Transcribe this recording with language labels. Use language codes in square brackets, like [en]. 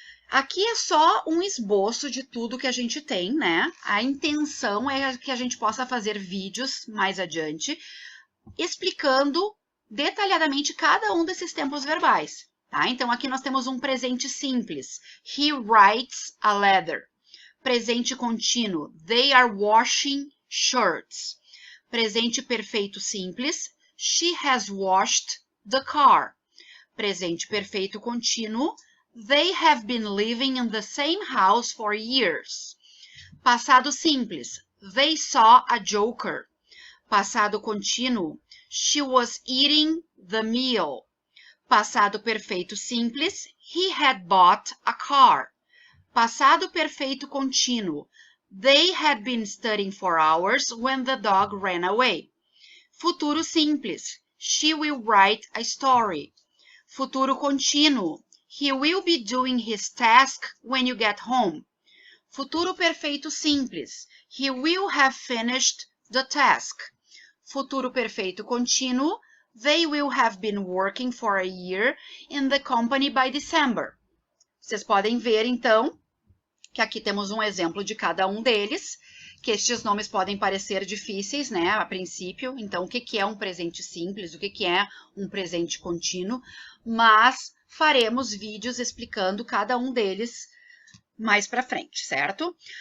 [pt] Aqui é só um esboço de tudo que a gente tem, né? A intenção é que a gente possa fazer vídeos mais adiante explicando detalhadamente cada um desses tempos verbais. Tá? Então, aqui nós temos um presente simples. [en] He writes a letter. [pt] Presente contínuo. [en] They are washing shirts. [pt] Presente perfeito simples. [en] She has washed the car. [pt] Presente perfeito contínuo. [en] They have been living in the same house for years. [pt] Passado simples. [en] They saw a joker. [pt] Passado contínuo. [en] She was eating the meal. [pt] Passado perfeito simples, [en] he had bought a car. [pt] Passado perfeito contínuo, [en] they had been studying for hours when the dog ran away. [pt] Futuro simples, [en] she will write a story. [pt] Futuro contínuo, [en] he will be doing his task when you get home. [pt] Futuro perfeito simples, [en] he will have finished the task. [pt] Futuro perfeito contínuo, [en] they will have been working for a year in the company by December. [pt] Vocês podem ver, então, que aqui temos um exemplo de cada um deles, que estes nomes podem parecer difíceis, né, a princípio. Então, o que é um presente simples, o que é um presente contínuo, mas faremos vídeos explicando cada um deles mais para frente, certo?